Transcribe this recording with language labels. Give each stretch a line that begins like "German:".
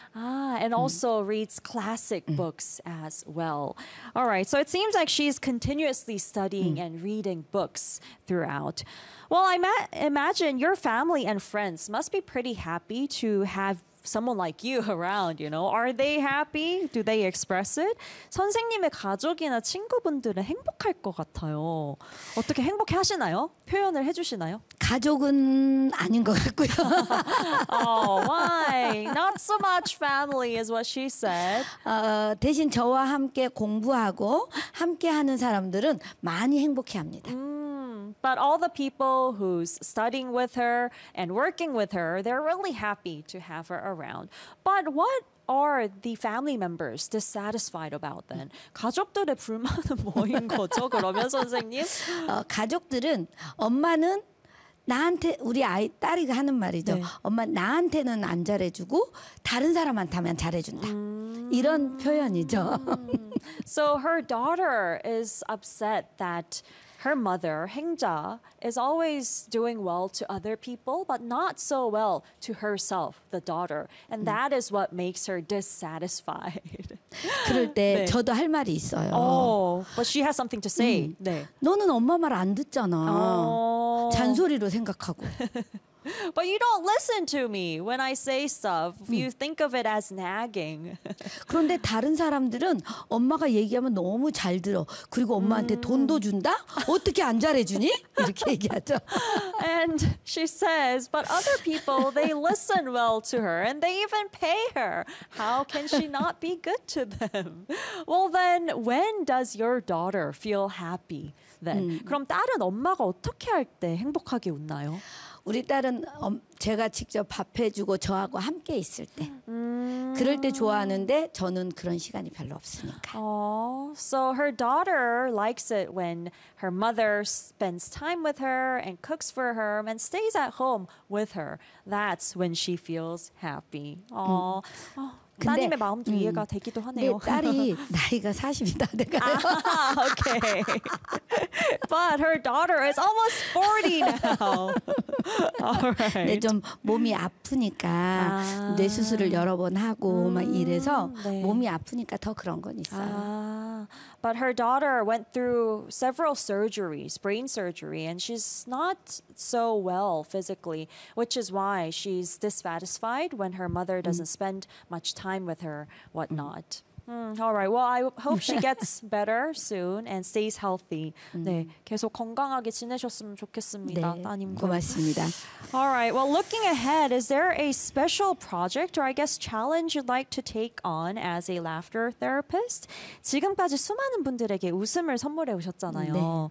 English: Ah, and also reads classic books as well. All right, so it seems like she's continuously studying and reading books throughout. Well, I imagine your family and friends must be pretty happy to have someone like you around, you know. Are they happy? Do they express it?
Korean: 선생님의 가족이나 친구분들은 행복할 것 같아요. 어떻게 행복해하시나요? 표현을 해주시나요? 가족은 아닌 것 같고요.
English: Oh, why? Not so much family is what she said.
Korean: 대신 저와 함께 공부하고 함께하는 사람들은 많이 행복해합니다.
English: But all the people who's studying with her and working with her, they're really happy to have her around. But what are the family members dissatisfied about then?
Korean: 가족들의 불만은 뭐인 거죠, 그러면 선생님? 가족들은 엄마는 나한테 우리 아이 딸이 하는 말이죠. 네. 엄마 나한테는 안 잘해주고 다른 사람한테 하면 잘해준다. 이런 표현이죠.
English: So her daughter is upset that her mother, 행자, is always doing well to other people, but not so well to herself, the daughter. And that is what makes her dissatisfied.
Korean: 그럴 때 네. 저도 할 말이 있어요.
English: Oh, but she has something to say. 네.
Korean: 너는 엄마 말 안 듣잖아. Oh. 잔소리로 생각하고.
English: But you don't listen to me when I say stuff. You think of it as nagging.
Korean: 그런데 다른 사람들은 엄마가 얘기하면 너무 잘 들어. 그리고 엄마한테 돈도 준다? 어떻게 안 잘해주니? 이렇게 얘기하죠.
English: And she says, but other people, they listen well to her and they even pay her. How can she not be good to them? Well, then when does your daughter feel happy then?
Korean: 그럼 딸은 엄마가 어떻게 할 때 행복하게 웃나요? 우리 딸은 제가 직접 밥해주고 저하고 함께 있을 때 그럴 때 좋아하는데 저는 그런 시간이 별로 없으니까.
English: So her daughter likes it when her mother spends time with her and cooks for her and stays at home with her. That's when she feels happy.
Korean: 근데, 따님의 마음도 이해가 되기도 하네요. 네, 딸이 나이가 40이 다 돼가요.
English: Okay. But her daughter is almost 40 now.
Korean: 근데 좀 몸이 아프니까 뇌 수술을 여러 번 하고 막 이래서 네. 몸이 아프니까 더 그런 건 있어요. 아.
English: But her daughter went through several surgeries, brain surgery, and she's not so well physically, which is why she's dissatisfied when her mother doesn't spend much time with her, whatnot. All right. Well, I hope she gets better soon and stays healthy.
Korean: 네, 계속 건강하게 지내셨으면 좋겠습니다. 네, 따님과. 고맙습니다.
English: All right. Well, looking ahead, is there a special project or I guess challenge you'd like to take on as a laughter therapist?
Korean: 지금까지 수많은 분들에게 웃음을 선물해 오셨잖아요. 네.